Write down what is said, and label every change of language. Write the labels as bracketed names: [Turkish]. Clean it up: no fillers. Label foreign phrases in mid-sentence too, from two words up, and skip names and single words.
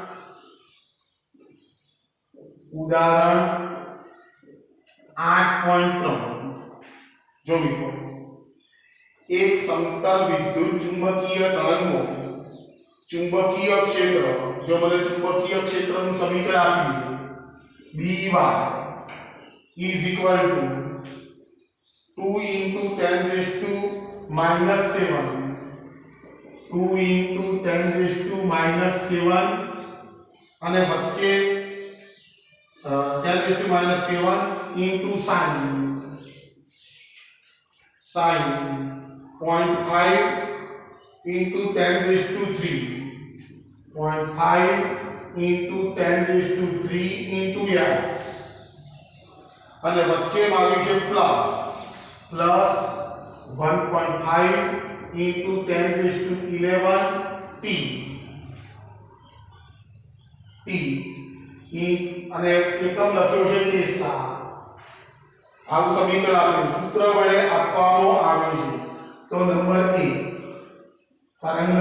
[Gujarati] 8.3 જો મિત્રો એક સમતલ વિદ્યુત ચુંબકીય તરંગનો ચુંબકીય ક્ષેત્ર જો મને ચુંબકીય ક્ષેત્રનું સમીકરણ આપ્યું [English] By is equal to 2 into 10 raised to minus 7 2 into 10 raised to minus 7 [Gujarati] અને વચ્ચે [English] 10 raised to minus 7 into sin 0.5 into 10 raised to 3 0.5 into 10 raised to 3 into x [Gujarati] અને વચ્ચે મારું છે પ્લસ [English] 1.5 into 10 raised to 11 t [Gujarati] અને એકમ લખ્યો છે ટેસ્લા આવું સમીકરણ આપ્યું સૂત્ર વડે આપવામાં આવે છે તો નંબર 1